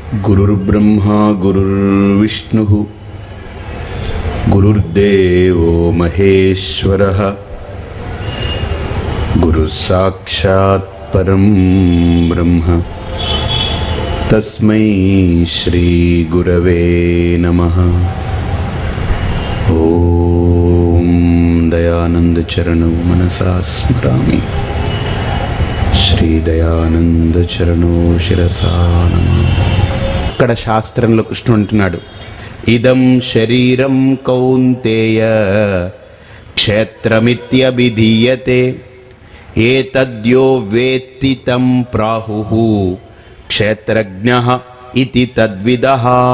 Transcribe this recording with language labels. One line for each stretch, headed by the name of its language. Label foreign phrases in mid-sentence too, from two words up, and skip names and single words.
Sanskrit: गुरुर्ब्रह्मा गुरुर्विष्णुः गुरुर्देवो महेश्वरः गुरुसाक्षात् परं ब्रह्म तस्मै श्री गुरवे नमः। ओम दयानंद चरणौ मनसा स्मरामि। श्री दयानंद चरणौ शिरसा नमामि।
Telugu: ఇక్కడ శాస్త్రంలో కృష్ణుడు అంటున్నాడు,
Sanskrit: ఇదం శరీరం కౌంతేయ క్షేత్రమిత్యభిధీయతే ఏతద్యో వేత్తి తం ప్రాహుః క్షేత్రజ్ఞః ఇతి తద్విదః।